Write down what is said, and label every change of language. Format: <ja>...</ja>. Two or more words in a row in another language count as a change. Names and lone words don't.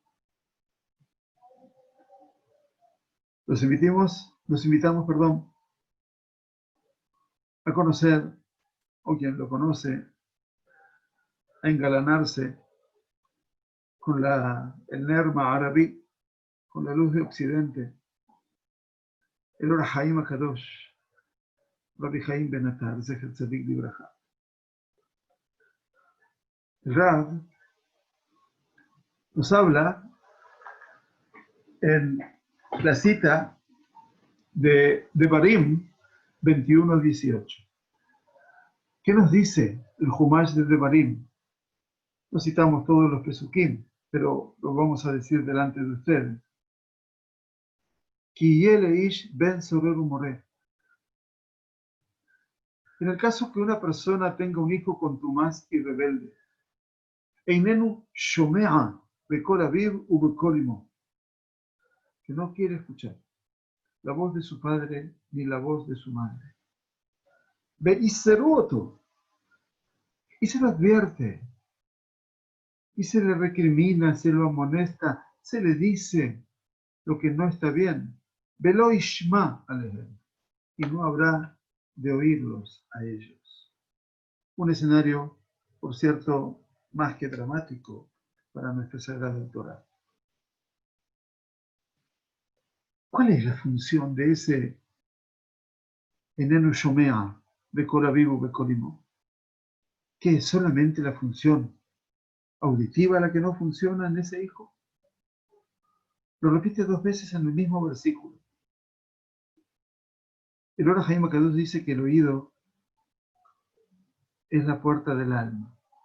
<es>Los invitamos, a conocer, o quien lo conoce, a engalanarse con el Nerma Arabí, con la luz de Occidente, el Or HaHaim HaKadosh, Rabbi Haim Ben Atar,</es> <he>זכר צדיק לברכה.</he> <es>El Rab nos habla en la cita de Devarim 21-18. ¿Qué nos dice el Humash de Devarim? No citamos todos los Pesukim, pero lo vamos a decir delante de ustedes.</es> <he>כי איש בן סורר ומורה.</he> <es>En el caso que una persona tenga un hijo contumaz y rebelde,</es> <he>איננו שומע בקול אביו ובקול אמו,</he> <es>que no quiere escuchar la voz de su padre ni la voz de su madre. Ve'iseruoto, y se lo advierte, y se le recrimina, se lo amonesta, se le dice lo que no está bien.</es> <he>ולא ישמע אליהם,</he> <es>y no habrá de oírlos a ellos. Un escenario, por cierto, más que dramático para nuestra Sagrada Torá. ¿Cuál es la función de ese</es> <he>איננו שומע בקול אביו בקול אמו?</he> <es>¿Qué es solamente la función auditiva la que no funciona en ese hijo? Lo repite 2 veces en el mismo versículo. El Or HaHaim HaKadosh dice que el oído es la puerta del alma.</es>